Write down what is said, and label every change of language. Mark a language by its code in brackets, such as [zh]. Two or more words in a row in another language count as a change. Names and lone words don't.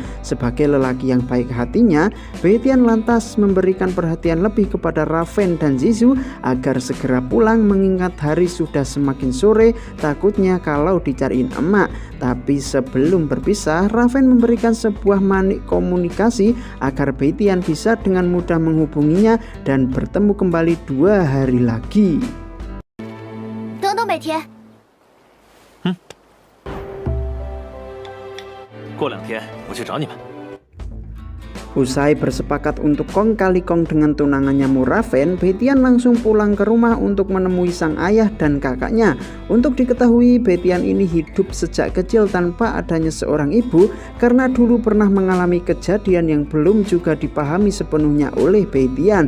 [id] Sebagai lelaki yang baik hatinya, Betian lantas memberikan perhatian lebih kepada Raven dan Zizu agar segera pulang mengingat hari sudah semakin sore, takutnya kalau dicariin emak. Tapi sebelum berpisah, Raven memberikan sebuah manik komunikasi agar Betian bisa dengan mudah menghubunginya dan bertemu kembali 2 hari lagi. [zh] 等等，北田，过2天我去找你们。 [id] Usai bersepakat untuk kong kali kong dengan tunangannya Murafen, Betian langsung pulang ke rumah untuk menemui sang ayah dan kakaknya. Untuk diketahui, Betian ini hidup sejak kecil tanpa adanya seorang ibu karena dulu pernah mengalami kejadian yang belum juga dipahami sepenuhnya oleh Betian.